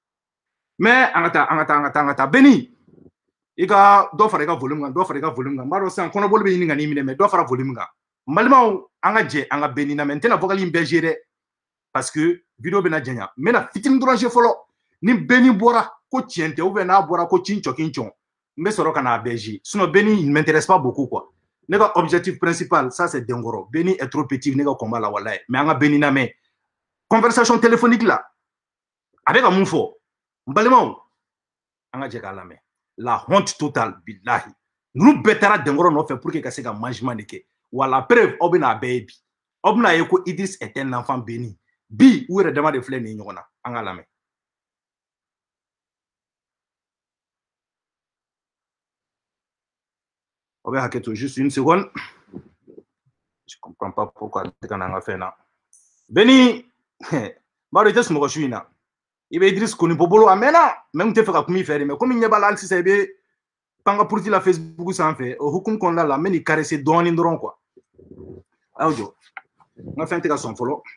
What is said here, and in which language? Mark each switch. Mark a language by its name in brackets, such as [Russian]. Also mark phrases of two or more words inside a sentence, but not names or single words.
[Bambara] mais an ka taa Beni i ka dɔ fara i ka volume kan n b'a dɔn sisan kɔnɔboli bɛ ɲini ka n'i minɛ mais dɔ fara volume kan n balimaw an ka jɛ an ka Beni lamɛn n tɛna vocal in bɛɛ jouer dɛ [French] parce que [Bambara] vidéo bɛna janya n bɛna fitinin dɔrɔn jouer fɔlɔ ni Beni bɔra ko tiɲɛ tɛ [French] ou bien [Bambara] n'a bɔra ko cincɔn n bɛ sɔrɔ ka n'a bɛɛ jouer [French] sinon Beni il m'intéresse pas beaucoup quoi [Bambara] ne ka objectif principal [French] ça c'est [Bambara] Denkɔrɔ Beni [French] est trop petit [Bambara] ne ka combat la wallahi mais an ka Beni lamɛn [French] conversation téléphonique [Bambara] la a bɛ ka mun fɔ n balimaw an ka jɛ k'a lamɛn la [French] honte totale [Bambara] billahi ninnu bɛɛ taara Denkɔrɔ nɔfɛ [French] pour que [Bambara] ka se ka management de kɛ wa [French] la preuve [Bambara] aw bɛna a bɛɛ ye bi aw bɛna ye ko Idriss [French] est un enfant béni [Bambara] bi u yɛrɛ dama de filɛ nin ye ɲɔgɔn na an ka lamɛn aw bɛ hakɛ to [French] juste une seconde je comprends pas pourquoi [Bambara] tɛ ka na an ka fɛn na Beni n b'a dɔn i tɛ sunɔgɔ su in na i bɛ Idriss Konipo bolo a mɛnna mais n tun tɛ fɛ ka kuma i fɛ de mais komi n ɲɛ b'a la hali sisan i bɛ pan ka puruti la Facebook sanfɛ o hukumu kɔnɔna la n bɛ n'i caresser dɔɔnin dɔrɔn quoi a y'aw jɔ n ka fɛn tɛ ka sɔn fɔlɔ